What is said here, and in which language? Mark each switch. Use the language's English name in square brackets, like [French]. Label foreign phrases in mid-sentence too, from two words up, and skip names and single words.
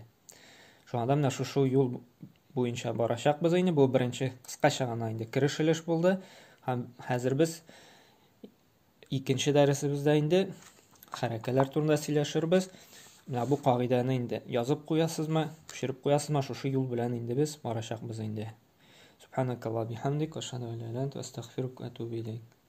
[Tatar] Шуңа да менә шушы юл буенча барачакбыз инде. Бу беренче кыскача гына инде керешелеш булды. Һәм хәзер без икенче дәресебездә инде хәрәкәләр турында сөйләшербез. Менә бу кагыйдәне инде язып куясызмы, күчереп куясызмы, шушы юл белән инде без барачакбыз инде. [Arabic] سبحانك اللهم وبحمدك وأشهد أن لا إله إلا أنت أستغفرك وأتوب إليك.